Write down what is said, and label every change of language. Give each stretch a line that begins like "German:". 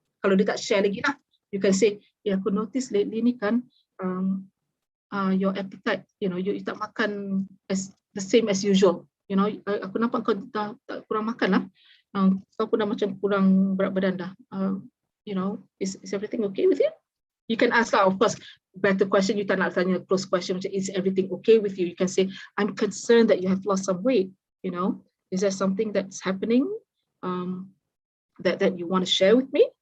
Malay: Kalau dia tak share lagi lah,
English: you can say, aku notice lately ni kan, your appetite, you know, you tak makan as the same as usual.
Malay: You know, aku nampak kau tak kurang makan lah. Kau pun dah macam kurang berat badan dah.
English: You know, is everything okay with you? You can ask lah, of course, better question. You
Malay: tak nak tanya
English: close question macam, is everything okay with you? You can say, I'm concerned that you have lost some weight. You know, is there something that's happening that you want to share with me?